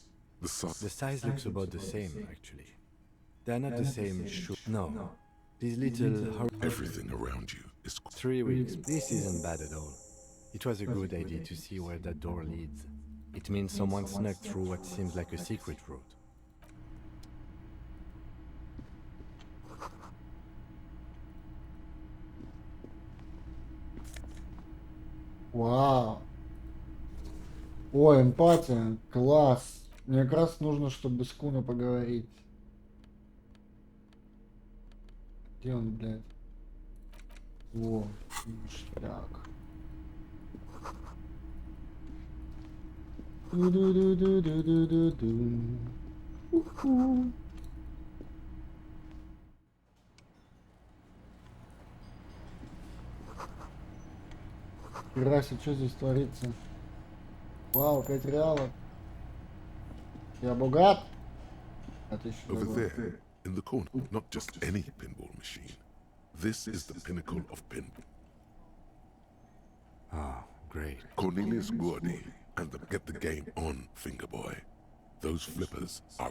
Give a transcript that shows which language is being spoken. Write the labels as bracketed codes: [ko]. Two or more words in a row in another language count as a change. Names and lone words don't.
[en] The size looks about the same, actually. They're not the same shoe. No. These little... Everything around you is... 3 weeks. This isn't bad at all. It was a good idea to see where that door leads. It means someone snuck through what seems like a secret route. [ru] Вау. Ой, эмпатия. Класс. Мне как раз нужно, чтобы с Куно поговорить. Где он, блядь? Во, ништяк. Ду-ду-ду-ду-ду-ду-ду. Уху. Хераси, что здесь творится? Вау, 5 реалов. Я богат? [en] Over there, in the corner, not just any pinball machine. This is the pinnacle of pinball. Ah, great. Cornelius Gordy and the Get the Game On Fingerboy. Those flippers are